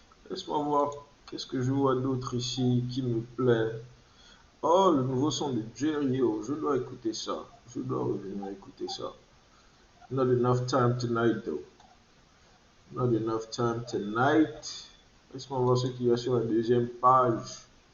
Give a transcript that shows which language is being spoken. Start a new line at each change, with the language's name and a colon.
French: Laisse-moi voir. Qu'est-ce que je vois d'autre ici qui me plaît? Oh, le nouveau son de Jerry. Oh, je dois écouter ça. Je dois revenir écouter ça.
English: Not enough time tonight, though. Not enough time tonight.
French: Laisse-moi voir ce qu'il y a sur la deuxième page.